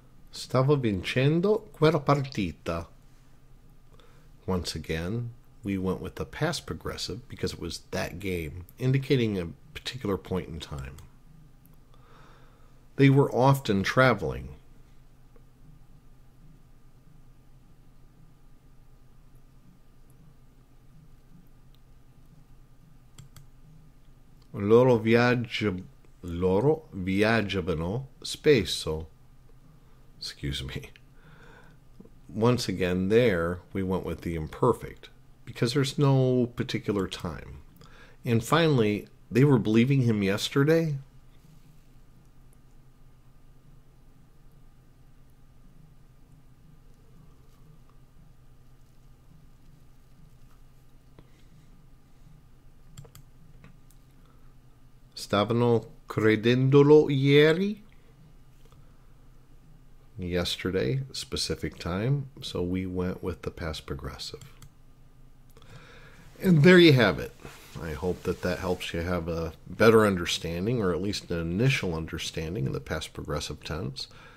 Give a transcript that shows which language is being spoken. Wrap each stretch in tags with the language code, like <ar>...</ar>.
<it>Stavo vincendo quella partita.</it> <en>Once again, we went with the past progressive because it was that game, indicating a particular point in time. They were often traveling.</en> <it>Loro viaggiavano spesso.</it> <en>Excuse me. Once again, there we went with the imperfect because there's no particular time. And finally, they were believing him yesterday.</en> <it>Stavano credendolo ieri.</it> <en>Yesterday, specific time, so we went with the past progressive. And there you have it. I hope that helps you have a better understanding, or at least an initial understanding of the past progressive tense.</en>